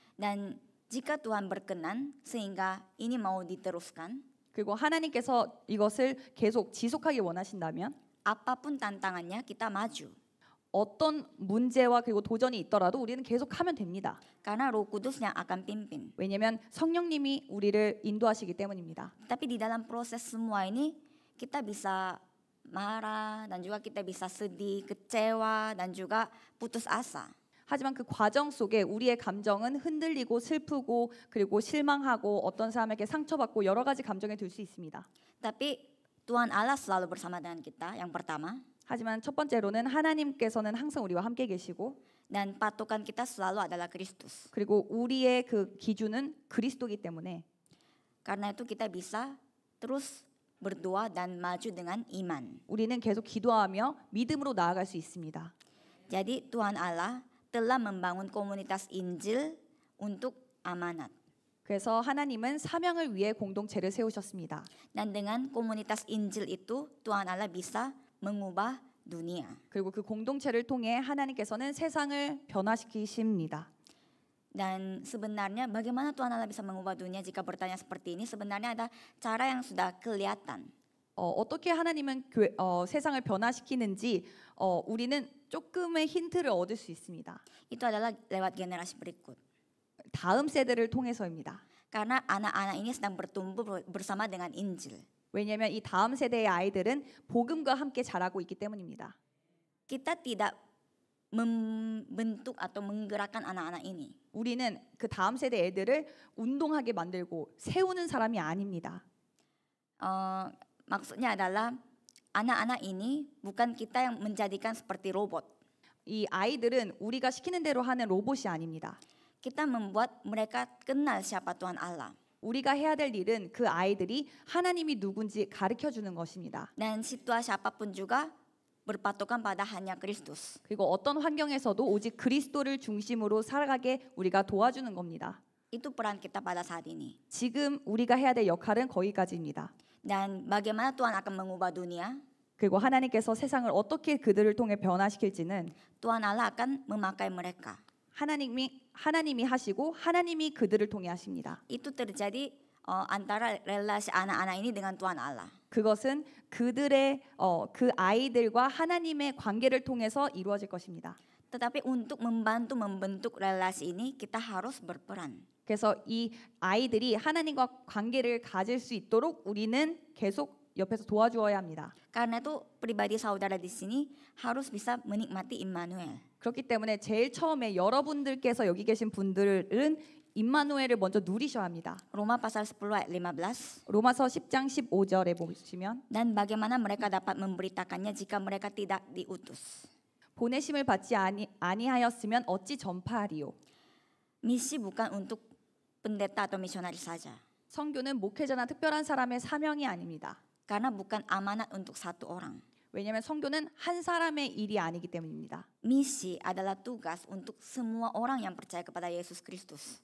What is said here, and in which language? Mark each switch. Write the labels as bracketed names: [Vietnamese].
[Indonesian] Dan jika Tuhan berkenan sehingga ini mau diteruskan, [Korean] 그리고 하나님께서 이것을 계속 지속하기 원하신다면 [Indonesian] apapun tantangannya kita maju. [Korean] 어떤 문제와 그리고 도전이 있더라도 우리는 계속하면 됩니다. [Indonesian] Karena Roh Kudus yang akan pimpin. [Korean] 왜냐하면 성령님이 우리를 인도하시기 때문입니다. [Indonesian] Tapi di dalam proses semua ini kita bisa marah dan juga kita bisa sedih, kecewa dan juga putus asa. [Korean] 하지만 그 과정 속에 우리의 감정은 흔들리고 슬프고 그리고 실망하고 어떤 사람에게 상처받고 여러 가지 감정이 들 수 있습니다. [Indonesian] Tapi Tuhan Allah selalu bersama dengan kita. Yang pertama. [Korean] 하지만 첫 번째로는 하나님께서는 항상 우리와 함께 계시고 [Indonesian] Dan patokan kita selalu adalah Kristus. [Korean] 그리고 우리의 그 기준은 그리스도이기 때문에 [Indonesian] Karena itu kita bisa terus berdoa dan maju dengan iman. [Korean] 우리는 계속 기도하며 믿음으로 나아갈 수 있습니다. [Indonesian] Jadi Tuhan Allah telah membangun komunitas Injil untuk amanat. [Korean] 그래서 하나님은 사명을 위해 공동체를 세우셨습니다. [Indonesian] Dan dengan komunitas Injil itu Tuhan Allah bisa mengubah dunia. [Korean] 그리고 그 공동체를 통해 하나님께서는 세상을 변화시키십니다. [Indonesian] Dan sebenarnya bagaimana Tuhan Allah bisa mengubah dunia jika bertanya seperti ini? Sebenarnya ada cara yang sudah kelihatan. [Korean] 어떻게 하나님은 세상을 변화시키는지 우리는 조금의 힌트를 얻을 수 있습니다. [Indonesian] Itu adalah lewat generasi berikut. [Korean] 다음 세대를 통해서입니다. [Indonesian] Karena anak-anak ini sedang bertumbuh bersama dengan Injil. [Korean] 왜냐하면 이 다음 세대의 아이들은 복음과 함께 자라고 있기 때문입니다. [Indonesian] Kita tidak membentuk atau menggerakkan anak-anak ini. [Korean] 우리는 그 다음 세대 애들을 운동하게 만들고 세우는 사람이 아닙니다. [Indonesian] Maksudnya adalah anak-anak ini bukan kita yang menjadikan seperti robot. [Korean] 이 아이들은 우리가 시키는 대로 하는 로봇이 아닙니다. [Indonesian] Kita membuat mereka kenal siapa Tuhan Allah. [Korean] 우리가 해야 될 일은 그 아이들이 하나님이 누군지 가르쳐 주는 것입니다. [Indonesian] Dan situasi apapun juga berpatokan pada hanya Kristus. [Korean] 그리고 어떤 환경에서도 오직 그리스도를 중심으로 살아가게 우리가 도와주는 겁니다. [Indonesian] Itu peran kita pada saat ini. [Korean] 지금 우리가 해야 될 역할은 거기까지입니다. [Indonesian] Dan bagaimana Tuhan akan mengubah dunia? [Korean] 그리고 하나님께서 세상을 어떻게 그들을 통해 변화시킬지는 [Indonesian] Tuhan Allah akan memakai mereka. [Korean] 하나님이 하시고 하나님이 그들을 통해 하십니다. [Indonesian] Itu terjadi antara relasi anak-anak ini dengan Tuhan Allah. [Korean] 그것은 그들의 그 아이들과 하나님의 관계를 통해서 이루어질 것입니다. [Indonesian] Tetapi untuk membantu membentuk relasi ini kita harus berperan. [Korean] 그래서 이 아이들이 하나님과 관계를 가질 수 있도록 우리는 계속 옆에서 도와주어야 합니다. [Indonesian] Karena itu pribadi saudara di sini harus bisa menikmati Immanuel. [Korean] 그렇기 때문에 제일 처음에 여러분들께서 여기 계신 분들은 임마누엘을 먼저 누리셔야 합니다. [Indonesian] Roma pasal 10 ayat 15. [Korean] 로마서 10장 15절에 보시면 [Indonesian] Dan bagaimana mereka dapat memberitakannya jika mereka tidak diutus. [Korean] 보내심을 받지 아니하였으면 어찌 전파하리요. [Indonesian] Misi bukan untuk pendeta atau misionaris saja. [Korean] 선교는 목회자나 특별한 사람의 사명이 아닙니다. [Indonesian] Karena bukan amanat untuk satu orang. [Korean] 왜냐하면 선교는 한 사람의 일이 아니기 때문입니다. [Indonesian] Misi adalah tugas untuk semua orang yang percaya kepada Yesus Kristus.